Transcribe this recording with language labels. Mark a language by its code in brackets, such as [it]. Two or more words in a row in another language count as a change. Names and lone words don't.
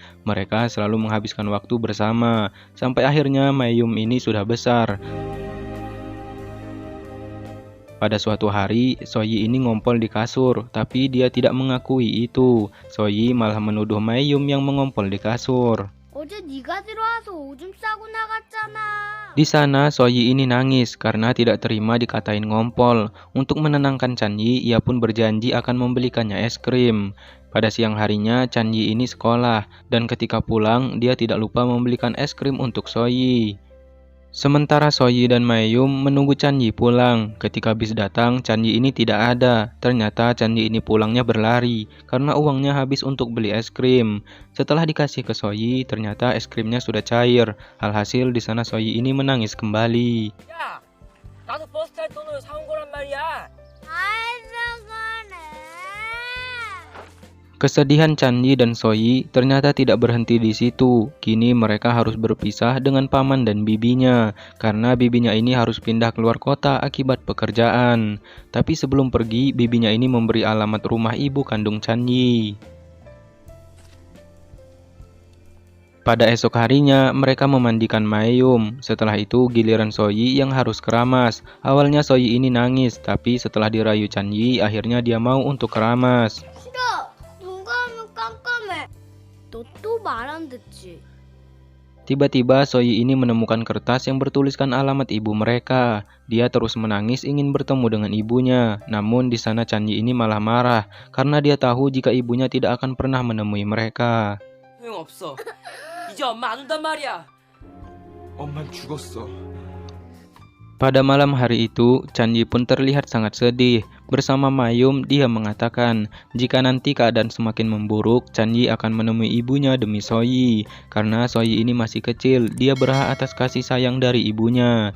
[id] Mereka selalu menghabiskan waktu bersama. Sampai akhirnya Mayum ini sudah besar. Pada suatu hari, Soyi ini ngompol di kasur, tapi dia tidak mengakui itu. Soyi malah menuduh Mayum yang mengompol di kasur. [ko] 어제 네가 들어와서 오줌 싸고 나갔잖아. [id] Di sana, Soyi ini nangis karena tidak terima dikatain ngompol. Untuk menenangkan Chanyi, ia pun berjanji akan membelikannya es krim. Pada siang harinya, Chanyi ini sekolah, dan ketika pulang, dia tidak lupa membelikan es krim untuk Soyi. Sementara Soyi dan Mayum menunggu Chanyi pulang. Ketika bis datang, Chanyi ini tidak ada. Ternyata Chanyi ini pulangnya berlari karena uangnya habis untuk beli es krim. Setelah dikasih ke Soyi, ternyata es krimnya sudah cair. Alhasil di sana Soyi ini menangis kembali. [ko] 야, 나도 버스 탈 돈으로 사온 거란 말이야. [id] Kesedihan Chanyi dan Soyi ternyata tidak berhenti di situ. Kini mereka harus berpisah dengan paman dan bibinya, karena bibinya ini harus pindah keluar kota akibat pekerjaan. Tapi sebelum pergi, bibinya ini memberi alamat rumah ibu kandung Chanyi. Pada esok harinya, mereka memandikan Mayum. Setelah itu, giliran Soyi yang harus keramas. Awalnya Soyi ini nangis, tapi setelah dirayu Chanyi, akhirnya dia mau untuk keramas. [ko] 싫어. 눈 감으면 깜깜해. 너 또 말 안 듣지? [id] Tiba-tiba Soyi ini menemukan kertas yang bertuliskan alamat ibu mereka. Dia terus menangis ingin bertemu dengan ibunya. Namun di sana Chanyi ini malah marah karena dia tahu jika ibunya tidak akan pernah menemui mereka. [ko] 소용없어. 이제 엄마 안 온단 말이야. 엄만 죽었어. [id] Pada malam hari itu, Chanyi pun terlihat sangat sedih. Bersama Mayum, dia mengatakan, jika nanti keadaan semakin memburuk, Chanyi akan menemui ibunya demi Soyi. Karena Soyi ini masih kecil, dia berhak atas kasih sayang dari ibunya.